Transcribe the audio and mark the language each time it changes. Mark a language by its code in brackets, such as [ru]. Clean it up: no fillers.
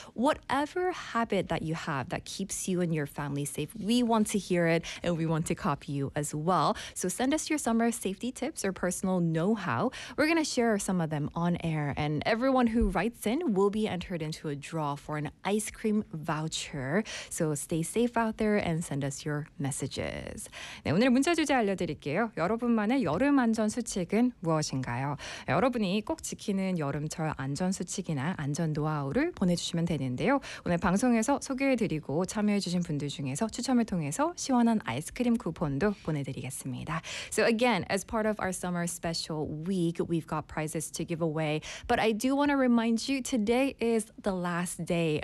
[en] Whatever habit that you have that keeps you and your family safe, we want to hear it and we want to copy you as well. So send us your summer safety tips or personal know-how. We're going to share some of them on air, and everyone who writes in will be entered into a draw for an ice cream voucher. So stay safe out there and send us your messages. [ko] 네, 오늘 문자 주제 알려드릴게요. 여러분만의 여름 안전 수칙은 무엇인가요? 여러분이 꼭 지키는 여름철 안전수칙이나 안전노하우를 보내주시면 되는데요. 오늘 방송에서 소개해드리고 참여해주신 분들 중에서 추첨을 통해서 시원한 아이스크림 쿠폰도 보내드리겠습니다. [en] So again, as part of our summer special week, we've got prizes to give away. But I do want to remind you, today is the last day